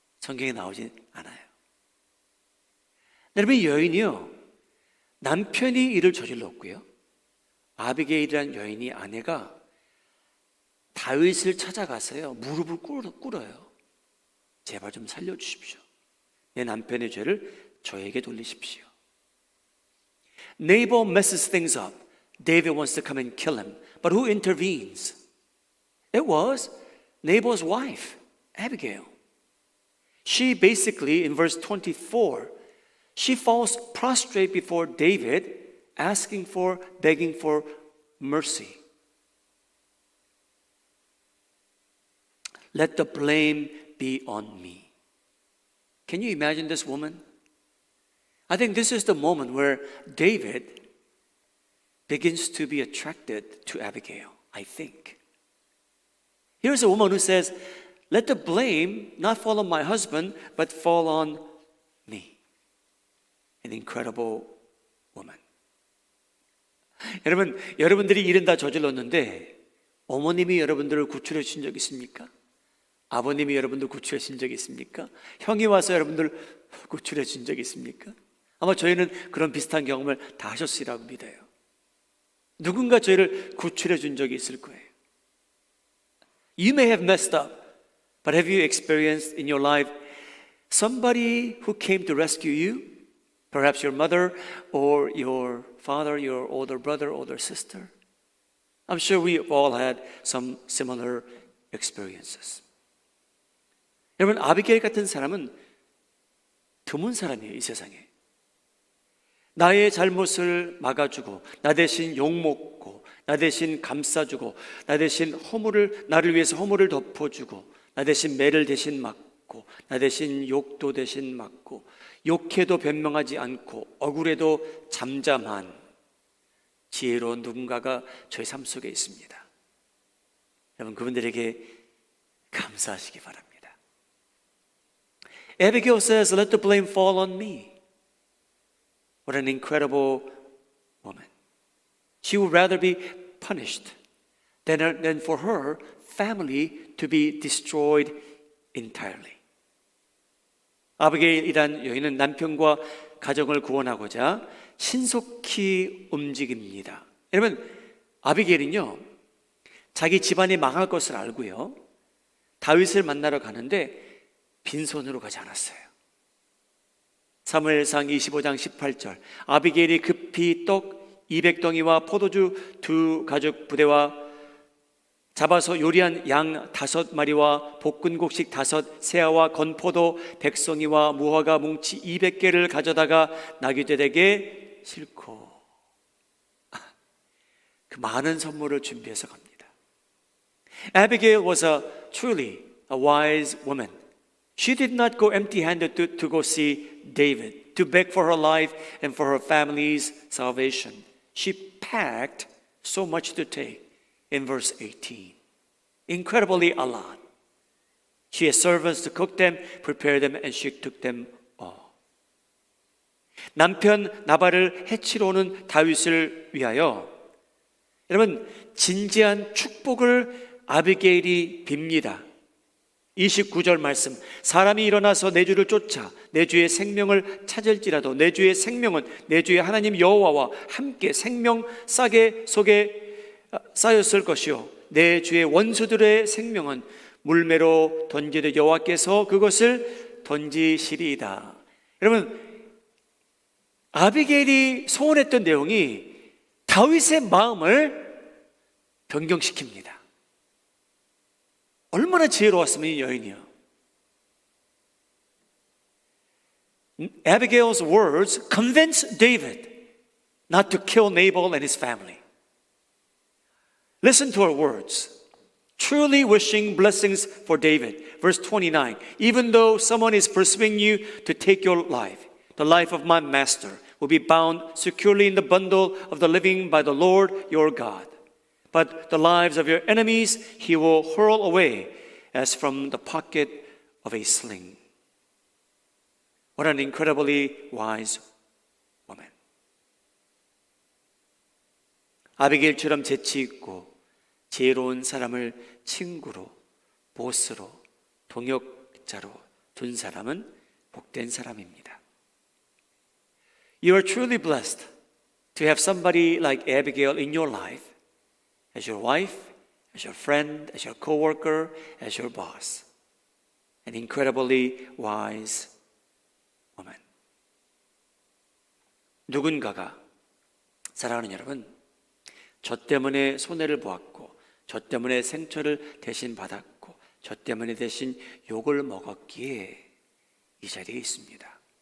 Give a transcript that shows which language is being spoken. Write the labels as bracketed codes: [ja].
[ko] 성경에 나오진 않아요. 여러분, 이 여인이요, 남편이 일을 저질렀고요, 아비게일이라는 여인이 아내가 다윗을 찾아가서요 무릎을 꿇어요. 제발 좀 살려주십시오. 내 남편의 죄를 저에게 돌리십시오. [en] Nabal messes things up. David wants to come and kill him. But who intervenes? It was Nabal's wife, Abigail. She basically, in verse 24, she falls prostrate before David, begging for mercy. Let the blame be on me. Can you imagine this woman? I think this is the moment where David begins to be attracted to Abigail, I think. Here's a woman who says, let the blame not fall on my husband, but fall on me. An incredible woman. [ko] 여러분들이 일은 다 저질렀는데 어머님이 여러분들을 구출해 주신 적 있습니까? 아버님이 여러분들 구출해 주신 적 있습니까? 형이 와서 여러분들 구출해 주신 적 있습니까? 아마 저희는 그런 비슷한 경험을 다 하셨으리라고 믿어요. 누군가 저희를 구출해 준 적이 있을 거예요. [en] You may have messed up, but have you experienced in your life somebody who came to rescue you? Perhaps your mother or your father, your older brother, older sister. I'm sure we've all had some similar experiences. [ko] 여러분, 아비게일 같은 사람은 드문 사람이에요, 이 세상에. 나의 잘못을 막아주고, 나 대신 욕먹고, 나 대신 감싸주고, 나 대신 나를 위해서 허물을 덮어주고, 나 대신 매를 대신 맞고, 나 대신 욕도 대신 맞고, 욕해도 변명하지 않고, 억울해도 잠잠한 지혜로운 누군가가 저희 삶 속에 있습니다. 여러분, 그분들에게 감사하시기 바랍니다. [en] Abigail says, let the blame fall on me. What an incredible woman. She would rather be punished than for her family to be destroyed entirely. [ko] 아비게일이란 여인은 남편과 가정을 구원하고자 신속히 움직입니다. 여러분, 아비게일은요, 자기 집안이 망할 것을 알고요, 다윗을 만나러 가는데 빈손으로 가지 않았어요. 사무엘상 25장 18절, 아비게일이 급히 떡 200덩이와 포도주 2 가죽 부대와 잡아서 요리한 양 5마리와 볶은 곡식 5 새아와 건포도 100송이와 무화과 뭉치 200개를 가져다가 나귀들에게 싣고 그 많은 선물을 준비해서 갑니다. [en] Abigail was truly a wise woman. She did not go empty-handed to go see David, to beg for her life and for her family's salvation. She packed so much to take. In verse 18, incredibly a lot. She had servants to cook them, prepare them, and she took them all. [ko] 남편 나발을 해치러 오는 다윗을 위하여 여러분 진지한 축복을 아비게일이 빕니다. 29절 말씀, 사람이 일어나서 내 주를 쫓아 내 주의 생명을 찾을지라도 내 주의 생명은 내 주의 하나님 여호와와 함께 생명 싸개 속에 쌓였을 것이요 내 주의 원수들의 생명은 물매로 던지되 여호와께서 그것을 던지시리이다. 여러분, 아비게일이 소원했던 내용이 다윗의 마음을 변경시킵니다. 얼마나 지혜로웠으면 이 여인이요. [en] Abigail's words convinced David not to kill Nabal and his family. Listen to her words. Truly wishing blessings for David. Verse 29. Even though someone is pursuing you to take your life, the life of my master will be bound securely in the bundle of the living by the Lord your God. But the lives of your enemies he will hurl away as from the pocket of a sling. What an incredibly wise woman. [ko] 아비게일처럼 재치 있고 지혜로운 사람을 친구로, 보스로, 동역자로 둔 사람은 복된 사람입니다. [en] You are truly blessed to have somebody like Abigail in your life, as your wife, as your friend, as your co-worker, as your boss. An incredibly wise woman. [ko] 누군가가, 사랑하는 여러분, 저 때문에 손해를 보았고, 저 때문에 생초를 대신 받았고, 저 때문에 대신 욕을 먹었기에 이 자리에 있습니다.